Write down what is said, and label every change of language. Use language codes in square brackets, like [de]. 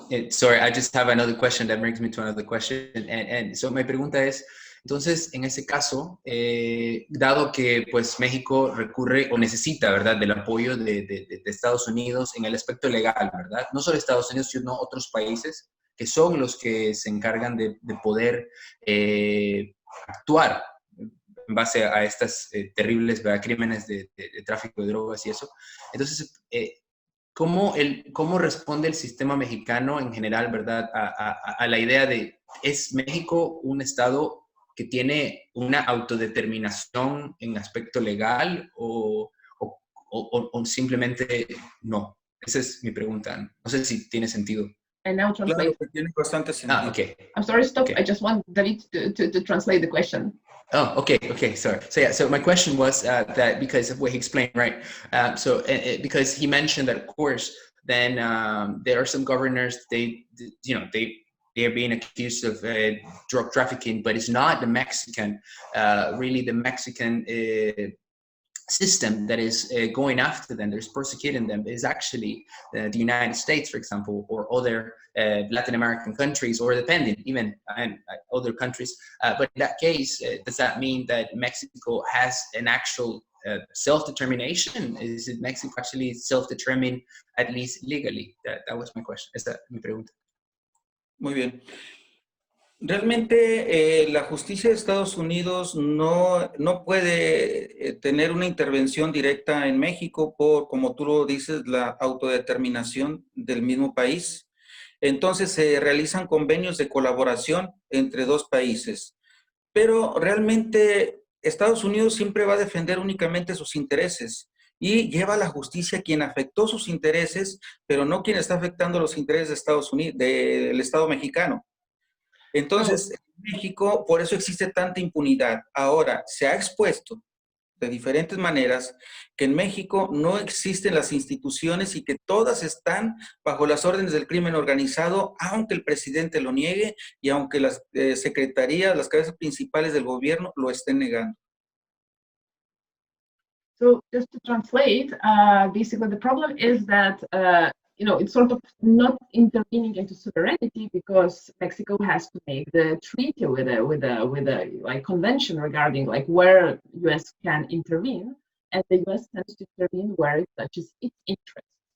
[en] sorry, I just have another question that brings me to another question. And so [es] mi pregunta es, entonces, en ese caso, dado que pues México recurre o necesita, ¿verdad?, del apoyo de Estados Unidos en el aspecto legal, ¿verdad? No solo Estados Unidos, sino otros países que son los que se encargan de poder actuar en base a estas terribles, ¿verdad?, crímenes de tráfico de drogas y eso. Entonces, ¿cómo responde el sistema mexicano en general, ¿verdad?, a la idea de, ¿es México un estado que tiene una autodeterminación en aspecto legal o simplemente no? Esa es mi pregunta. No sé si tiene sentido. [en] And now translate. [es] Claro que tiene bastante sentido. [en] Okay. I'm sorry, stop. Okay. I just want David to translate the question. Oh, okay, sorry. So my question was that because of what he explained, right? Because he mentioned that, of course, then there are some governors, they're being accused of drug trafficking, but it's not the Mexican, really the Mexican system that is going after them, that is persecuting them. Is actually the United States, for example, or other Latin American countries, or depending even on other countries. But in that case, does that mean that Mexico has an actual self-determination? Is it Mexico actually self-determined, at least legally? That was my question. [es] Esa es mi pregunta. Muy bien. Realmente la justicia de Estados Unidos no puede tener una intervención directa en México por, como tú lo dices, la autodeterminación del mismo país. Entonces se realizan convenios de colaboración entre dos países. Pero realmente Estados Unidos siempre va a defender únicamente sus intereses y lleva a la justicia quien afectó sus intereses, pero no quien está afectando los intereses de Estados Unidos, del Estado mexicano. Entonces, en México, por eso existe tanta impunidad. Ahora, se ha expuesto de diferentes maneras que en México no existen las instituciones y que todas están bajo las órdenes del crimen organizado, aunque el presidente lo niegue y aunque las secretarías, las cabezas principales del gobierno lo estén negando. [en] So just to translate, basically the problem is that it's sort of not intervening into sovereignty because Mexico has to make the treaty with a like convention regarding like where US can intervene, and the US tends to intervene where it touches its interests.